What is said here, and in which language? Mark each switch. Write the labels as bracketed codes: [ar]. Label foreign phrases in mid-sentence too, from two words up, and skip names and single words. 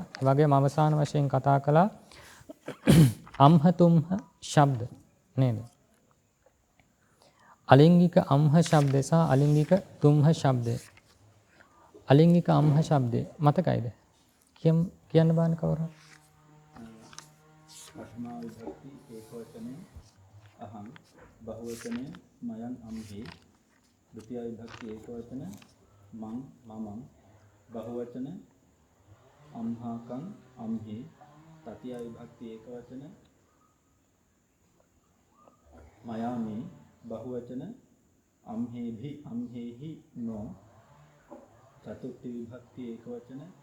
[si] ඒ වගේම අවසාන වශයෙන් කතා කළා අම්හ තුම්හ ශබ්ද නේද? අලිංගික අම්හ ශබ්දය සහ අලිංගික තුම්හ ශබ්දය. අලිංගික අම්හ ශබ්දය මතකයිද? කියන්න බාන කවුරු? [pi] පඨමා විභක්ති ඒකවචනේ අහං බහුවචනේ මයං අම්හි ဒုတိယ විභක්ති ඒකවචන මං මමං බහුවචන අම්හාකං අම්හි තතිය විභක්ති ඒකවචන මයාමි බහුවචන අම්හෙභි අම්හෙහි නෝ චතුර්ථ විභක්ති ඒකවචන